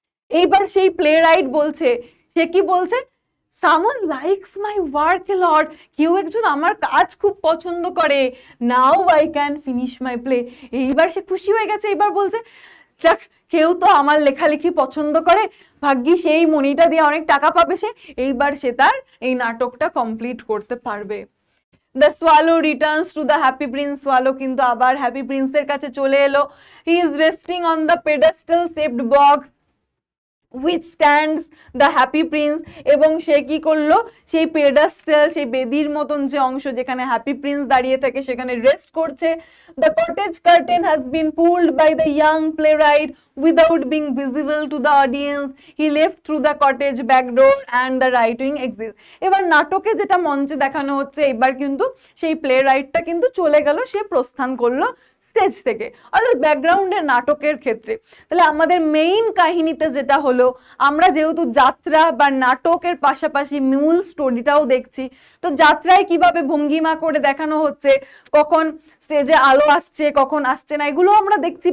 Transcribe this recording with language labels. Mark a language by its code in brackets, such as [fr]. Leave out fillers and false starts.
[bn] এইবার সেই play right বলছে, সে কি বলছে, [en] someone likes my work a lot, [bn] কেউ একজন আমার কাজ খুব পছন্দ করে, [en] now I can finish my play। [bn] এইবার সে খুশি হয়ে গেছে, এইবার বলছে, দেখ কেউ তো আমার লেখালেখি পছন্দ করে, ভাগ্যি সেই মণিটা দিয়ে অনেক টাকা পাবে সে, এইবার সে তার এই নাটকটা কমপ্লিট করতে পারবে। [en] The swallow returns to the happy prince. [bn] Swallow কিন্তু আবার হ্যাপি প্রিন্সের কাছে চলে এলো। [en] He is resting on the pedestal shaped box which stands the happy prince, [bn] এবং সে কি করলো, সেই পেডাস্টাল, সেই বেদির মতন যে অংশ যেখানে হ্যাপি প্রিন্স দাঁড়িয়ে থাকে সেখানে রেস্ট করছে। [en] the cottage curtain has been pulled by the young playwright without being visible to the audience, he left through the cottage back door and the right wing exit। [bn] এবার নাটকে যেটা মঞ্চে দেখানো হচ্ছে, এবার কিন্তু সেই প্লে রাইটটা কিন্তু চলে গেল, সে প্রস্থান করলো স্টেজ থেকে, অর্থাৎ ব্যাকগ্রাউন্ডের নাটকের ক্ষেত্রে। তাহলে আমাদের মেইন কাহিনীতে যেটা হলো, আমরা যেহেতু যাত্রা বা নাটকের পাশাপাশি মূল স্টোরিটাও দেখছি, তো যাত্রায় কিভাবে ভঙ্গিমা করে দেখানো হচ্ছে, কখন স্টেজে আলো আসছে কখন আসছে না, এগুলো আমরা দেখছি।